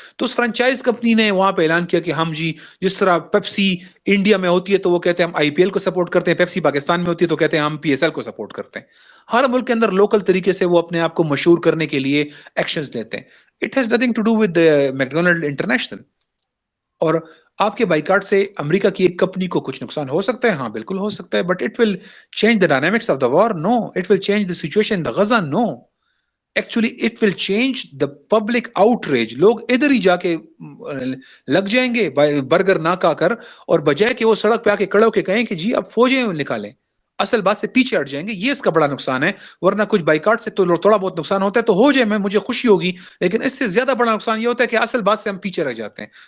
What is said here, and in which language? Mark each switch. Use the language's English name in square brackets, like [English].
[Urdu] تو اس franchise company نے وہاں پہ اعلان کیا کہ ہم جی جس طرح پیپسی انڈیا میں ہوتی ہے تو وہ کہتے ہیں ہم آئی پی ایل کو سپورٹ کرتے ہیں, پیپسی پاکستان میں ہوتی ہے تو کہتے ہیں ہم پی ایس ایل کو سپورٹ کرتے ہیں. ہر ملک کے اندر لوکل طریقے سے وہ اپنے آپ کو مشہور کرنے کے لیے ایکشنز لیتے ہیں. [English] It has nothing to do with McDonald international. [Urdu] اور آپ کے بائیکاٹ سے امریکہ کی ایک کمپنی کو کچھ نقصان ہو سکتا ہے, ہاں بالکل ہو سکتا ہے, [English] But it will change the dynamics of the war? [Urdu] Know. [English] It will change the situation in the Gaza? No. Actually it will change the public outreach. [Urdu] لوگ ادھر ہی جا کے لگ جائیں گے برگر نہ کھا کر, اور بجائے کہ وہ سڑک پہ آ کے کھڑے ہو کے کہیں کہ جی اب فوجیں نکالیں, اصل بات سے پیچھے ہٹ جائیں گے. یہ اس کا بڑا نقصان ہے. ورنہ کچھ بائیکاٹ سے تو تھوڑا بہت نقصان ہوتا ہے تو ہو جائے, میں مجھے خوشی ہوگی, لیکن اس سے زیادہ بڑا نقصان یہ ہوتا ہے کہ اصل بات سے ہم پیچھے رہ جاتے ہیں.